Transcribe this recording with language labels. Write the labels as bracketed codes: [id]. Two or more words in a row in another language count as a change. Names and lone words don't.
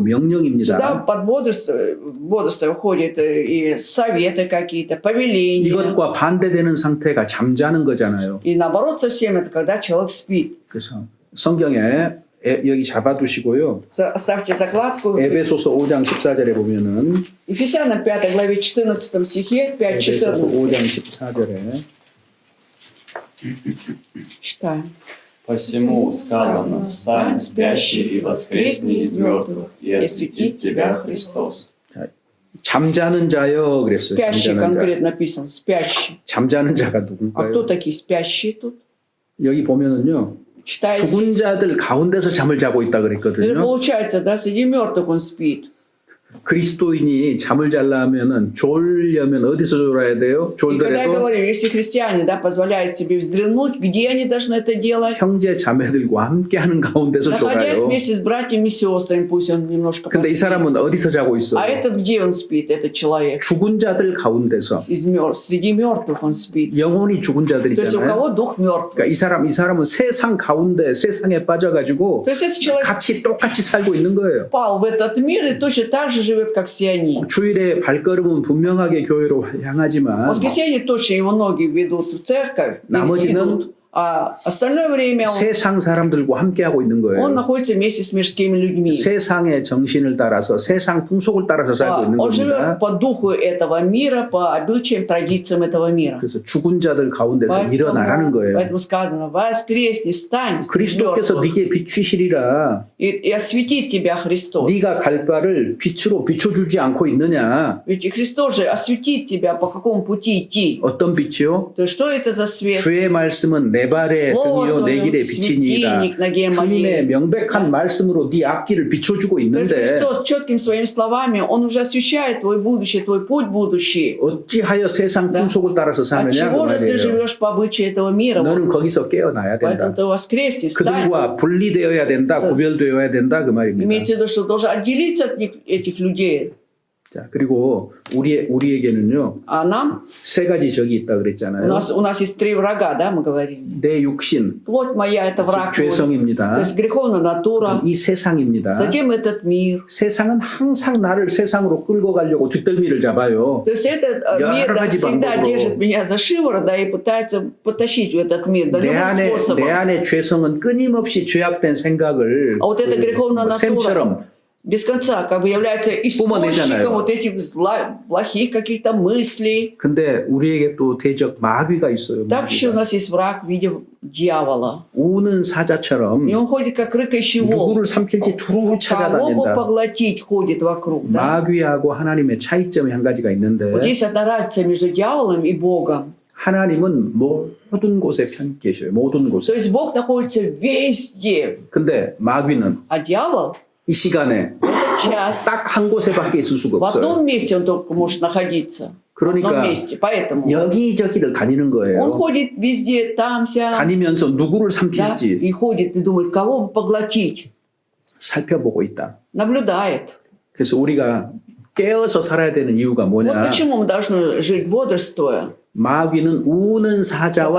[ru] Сюда [ko] 명령입니다. [ru] под бодрство входят и советы какие-то, повеления. [ko] 이것과 반대되는 상태가 잠자는 거잖아요. [ru] И наоборот совсем это когда человек спит. [ko] 그래서 성경에 여기 잡아두시고요. [ru] Оставьте закладку. [ko] 에베소서 5장 14절에 보면은 [ru] Ефесянам 5 главе 14 стихе, [ko] 에베소서 5장 5:14. 14절에 [ru] Читаем. Посему сказано, встань, спящий, и воскресни из мертвых, и осветит тебя Христос. [ko] 잠자는 자여 그랬어요. [ru] Спящий [ko] 잠자는 자. [ru] конкретно написан. Спящий. [ko] 잠자는 자가 [ru] А кто [ko] 누굴까요? [ru] такие спящие тут? [ko] 여기 보면은요. [ru] Читайте. [ko] 죽은 자들 가운데서 잠을 자고 있다 [ru] Это [ko] 그랬거든요. [ru] получается, да, среди мертвых он спит. [ko] 그리스도인이 잠을 자려면은 졸려면 어디서 졸아야 돼요? [ru] И когда я [ko] 졸더라도 [ru] говорю, если христиане, да, позволяют себе вздремнуть, где они должны это делать? [ko] 형제 자매들과 함께하는 가운데서 [ru] Находясь [ko] 졸아요. [ru] вместе с братьями и сестрами, пусть он немножко [ko] 근데 이 [ru] поспит. [ko] 사람은 어디서 자고 있어? [ru] А этот где он спит, этот человек? [ko] 죽은 자들 가운데서 [ru] Среди мертвых он спит. [ko] 영혼이 죽은 [ru] То есть у [ko] 자들이잖아요. [ru] кого дух мертвый. [ko] 그러니까 이 사람은 세상 가운데 세상에 빠져가지고 [ru] То есть этот человек [ko] 같이 똑같이 살고 있는 거예요. [ru] попал в этот мир и точно так же живет, как все они. [ko] 주일에 발걸음은 분명하게 교회로 [ru] В [ko] 향하지만 [ru] воскресенье точно его ноги ведут в церковь, [ko] 나머지는 [ru] идут, а остальное время [ko] 세상 사람들과 함께하고 있는 [ru] он [ko] 거예요. [ru] находится вместе с мирскими людьми. [ko] 세상의 정신을 따라서 세상 풍속을 따라서 살고 있는 [ru] Он живет [ko] 겁니다. [ru] по духу этого мира, по обычаям, традициям этого мира. [ko] 그래서 죽은 자들 가운데서 일어나라는 거예요. [ru] Поэтому сказано, воскресни, встань, [ko] 그리스도께서 네게 비추시리라. [ru] и осветит тебя Христос. [ko] 네가 갈 바를 빛으로 비춰주지 않고 있느냐. [ru] Ведь и Христос же осветит тебя, по какому пути идти. [ko] 어떤 빛이요? [ru] То есть что это за свет? [ko] 주의 말씀은 내 발의 [ru] Слово [ko] 등이요 내 [ru] Твое, [ko] 길의 빛이니이다. [ru] светильник ноге [ko] 주님의 [ru] моей. [ko] 명백한 말씀으로 네 앞길을 비춰주고 [ru] То есть [ko] 있는데 [ru] Христос четкими своими словами, Он уже освещает твой будущее, твой путь будущий. [ko] 어찌하여 세상 [ru] Да. [ko] 풍속을 따라서 [ru] От [ko] 사느냐 그 [ru] чего же ты [ko] 말이에요. [ru] живешь по обычаю этого мира? [ko] 너는 거기서 깨어나야 [ru] Поэтому [ko] 된다. [ru] ты воскресни, встань. [ko] 그들과 분리되어야 된다. [ru] Да. [ko] 구별되어야 된다 그 말입니다. [ru] Имейте в виду, что должен отделиться от них, этих людей. [ko] 자, 그리고 우리에게는요. [ru] А нам, [ko] 세 가지 적이 있다 [ru] у [ko] 그랬잖아요. [ru] нас есть 3 врага, да, мы говорили. [ko] 내 육신, [ru] Плоть моя – это враг мой. То [ko] 죄성입니다. [ru] есть греховная натура. [ko] 이 세상입니다. [ru] Затем этот мир. [ko] 세상은 항상 나를 세상으로 끌고 가려고 뒷덜미를 잡아요. [ru] То есть этот мир да, [ko] 가지 [ru] всегда [ko] 방법으로. [ru] держит меня за шиворот, да, и пытается потащить в этот мир, да, [ko] 내 [ru] любым [ko] 안에 [ru] способом. [ko] 내 안에 죄성은 끊임없이 죄악된 생각을 [ru] А вот эта греховная [ko] 샘처럼 [ru] натура без конца как бы является [ko] 뿜어내잖아요. [ru] источником вот этих плохих каких-то мыслей. [ko] 근데 우리에게 또 대적 마귀가 있어요. [ru] Так еще у [ko] 마귀가. [ru] нас есть враг в виде дьявола. [ko] 우는 사자처럼 [ru] И он ходит как рыкающий волк. [ko] 누구를 삼킬지 두루 [ru] Кого бы [ko] 찾아다닌다. [ru] поглотить ходит вокруг. Да? [ko] 마귀하고 하나님의 차이점이 한 가지가 있는데 [ru] Вот есть одна разница между дьяволом и Богом. [ko] 하나님은 모든 곳에 편 계셔요. 모든 [ru] То [ko] 곳에. [ru] есть Бог находится везде, [ko] 근데 마귀는 [ru] а дьявол [ko] 이 시간에 [ru] в этот час [ko] 딱 한 곳에밖에 있을 수가 [ru] в [ko] 없어요. [ru] одном месте он только может находиться. В одном [ko] 그러니까 [ru] месте. Поэтому [ko] 여기저기를 다니는 [ru] он [ko] 거예요. [ru] ходит везде, там, сям. [ko] 다니면서 누구를 [ru] Да, [ko] 삼킬지 [ru] и ходит и думает, кого бы поглотить. [ko] 살펴보고 있다. [ru] Наблюдает. [ko] 그래서 우리가 깨어서 살아야 되는 이유가 [ru] Вот [ko] 뭐냐? [ru] почему мы должны жить бодрствуя. [ko] 마귀는 우는 사자와